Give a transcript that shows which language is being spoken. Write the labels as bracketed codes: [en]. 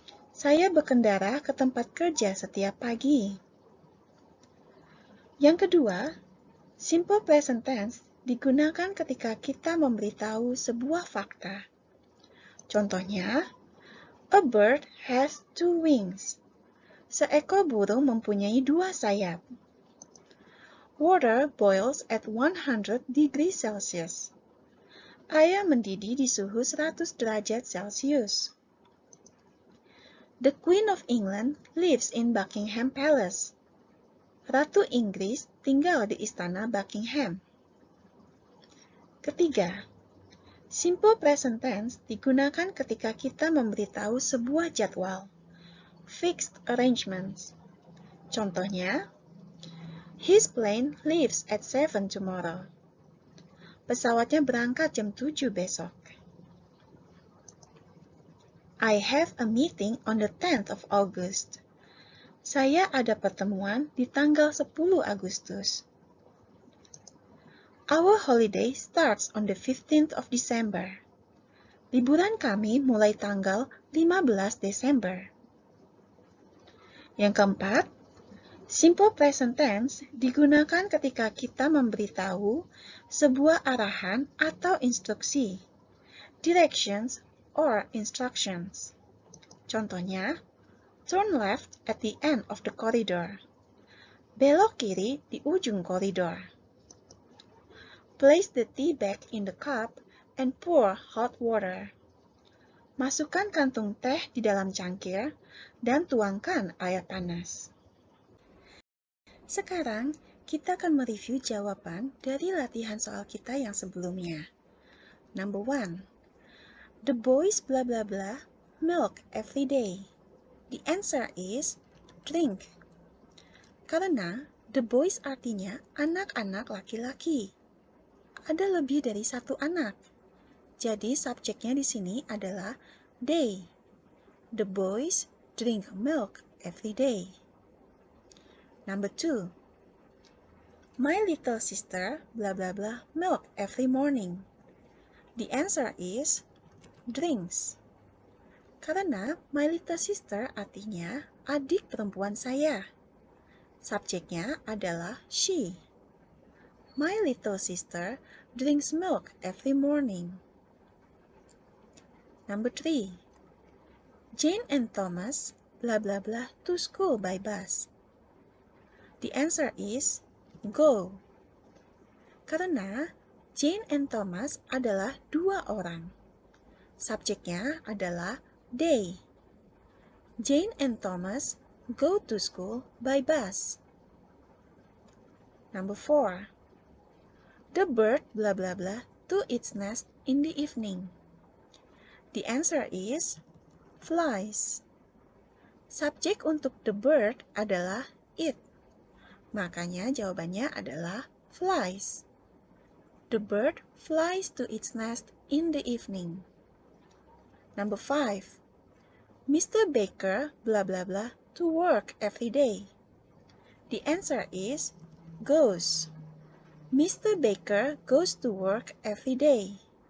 [id] Saya berkendara ke tempat kerja setiap pagi. Yang kedua, simple present tense digunakan ketika kita memberitahu sebuah fakta. Contohnya, [en] a bird has 2 wings. [id] Seekor burung mempunyai 2 sayap. [en] Water boils at 100 degrees Celsius. [id] Air mendidih di suhu 100 derajat Celcius. [en] The Queen of England lives in Buckingham Palace. [id] Ratu Inggris tinggal di istana Buckingham. Ketiga, simple present tense digunakan ketika kita memberitahu sebuah jadwal, [en] fixed arrangements. [id] Contohnya, [en] his plane leaves at 7 tomorrow. [id] Pesawatnya berangkat jam 7 besok. [en] I have a meeting on the 10th of August. [id] Saya ada pertemuan di tanggal 10 Agustus. [en] Our holiday starts on the 15th of December. [id] Liburan kami mulai tanggal 15 Desember. Yang keempat, simple present tense digunakan ketika kita memberitahu sebuah arahan atau instruksi, [en] directions or instructions. [id] Contohnya, [en] turn left at the end of the corridor. [id] Belok kiri di ujung koridor. [en] Place the tea bag in the cup and pour hot water. [id] Masukkan kantung teh di dalam cangkir dan tuangkan air panas. Sekarang, kita akan mereview jawaban dari latihan soal kita yang sebelumnya. [en] Number 1. The boys blah blah blah milk every day. The answer is drink. [id] Karena [en] the boys [id] artinya anak-anak laki-laki. Ada lebih dari satu anak. Jadi subjeknya di sini adalah they. [en] The boys drink milk every day. Number 2. My little sister blah blah blah milk every morning. The answer is drinks. [id] Karena [en] my little sister [id] artinya adik perempuan saya. Subjeknya adalah she. [en] My little sister drinks milk every morning. Number 3. Jane and Thomas blah blah blah to school by bus. The answer is go. [id] Karena Jane and Thomas adalah dua orang. Subjeknya adalah they. [en] Jane and Thomas go to school by bus. Number 4. The bird blah blah blah to its nest in the evening. The answer is flies. [id] Subjek untuk [en] the bird [id] adalah it. Makanya jawabannya adalah flies. [en] The bird flies to its nest in the evening. Number 5. Mr. Baker blah blah blah to work every day. The answer is goes. Mr. Baker goes to work every day.